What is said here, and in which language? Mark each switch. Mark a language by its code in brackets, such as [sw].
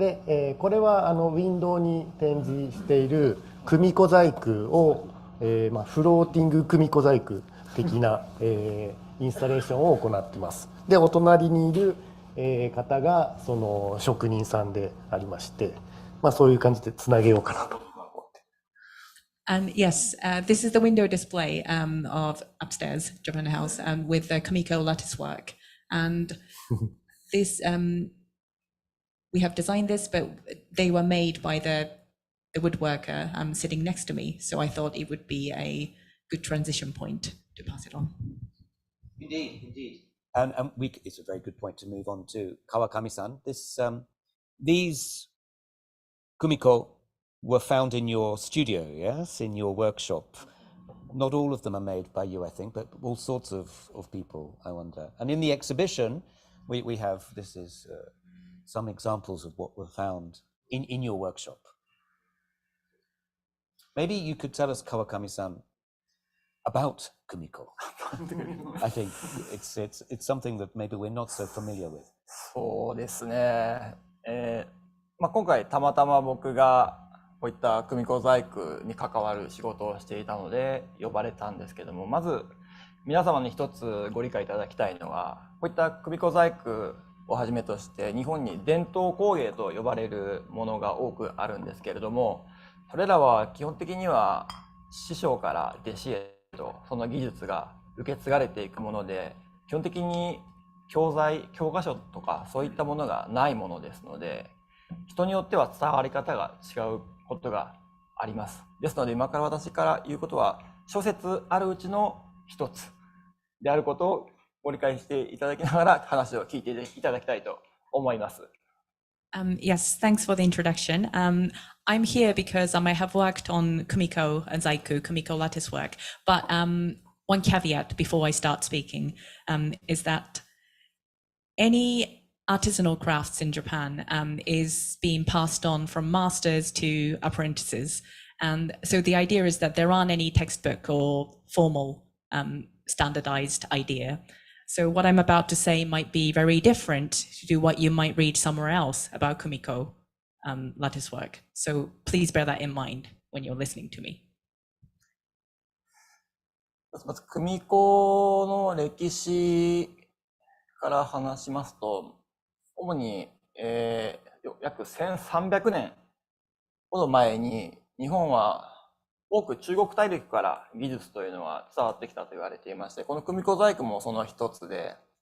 [ja] で、これはウィンドウに展示している組子細工を、フローティング組子細工的な、インスタレーションを行っています。で、お隣にいる、方がその職人さんでありまして、そういう感じでつなげようかなと思って。 [en] And yes, this is the window display of upstairs, Japan House, with the Kamiko lattice work. And this, we have designed this, but they were made by the woodworker sitting next to me. So I thought it would be a good transition point to pass it on. Indeed. And it's a very good point to move on to Kawakami-san. These kumiko were found in your studio, yes, in your workshop. Not all of them are made by you, I think, but all sorts of people, I wonder. And in the exhibition, we have, this is some examples of what were found in your workshop. Maybe you could tell us, Kawakami-san, about kumiko. I think it's something that maybe we're not so familiar with. [ja] そうですね。今回たまたま僕がこういった組子細工に関わる仕事をしていたので呼ばれたんですけども、まず皆様に一つご理解いただきたいのは、こういった組子細工をはじめとして日本に伝統工芸と呼ばれるものが多くあるんですけれども、それらは基本的には師匠から弟子へとその技術が受け継がれていくもので、基本的に教科書とかそういったものがないものですので、人によっては伝わり方が違うことがあります。ですので今から私から言うことは諸説あるうちの一つであることをご理解していただきながら話を聞いていただきたいと思います。 [en] Yes, thanks for the introduction. I'm here because I have worked on Kamiko and Kamiko lattice work. But one caveat before I start speaking is that any artisanal crafts in Japan is being passed on from masters to apprentices. And so the idea is that there aren't any textbook or formal standardized idea. So what I'm about to say might be very different to what you might read somewhere else about Kumiko lattice work. So please bear that in mind when you're listening to me. [ja] まず組子の歴史から話しますと、主に、約1300年ほど前に日本は多く中国大陸から技術というのは伝わってきたと言われていまして、この組子細工もその一つで、